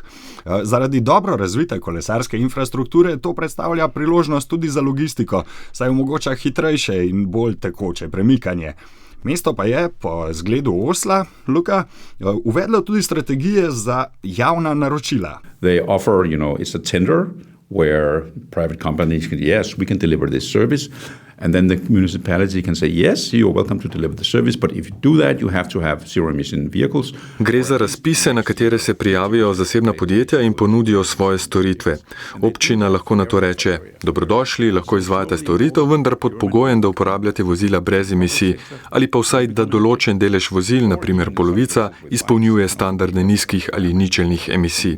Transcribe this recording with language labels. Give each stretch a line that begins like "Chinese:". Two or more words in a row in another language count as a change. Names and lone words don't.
Slovenian: Zaradi dobro razvite kolesarske infrastrukture to predstavlja priložnost tudi za logistiko, saj omogoča hitrejše in bolj tekoče premikanje. Mesto pa je, po zgledu Osla, Luka, uvedlo tudi strategije za javna naročila.
English: They offer, it's a tender where private companies can, yes, we can deliver this service. And then the municipality can say, yes, you're welcome to deliver the service, but if you do that, you have to have zero-emission vehicles.
Slovenian: Gre za razpise, na katere se prijavijo zasebna podjetja in ponudijo svoje storitve. Občina lahko na to reče, dobrodošli, lahko izvajate storitev, vendar pod pogojem, da uporabljate vozila brez emisij, ali pa vsaj, da določen delež vozil, naprimer polovica, izpolnjuje standarde nizkih ali ničelnih emisij.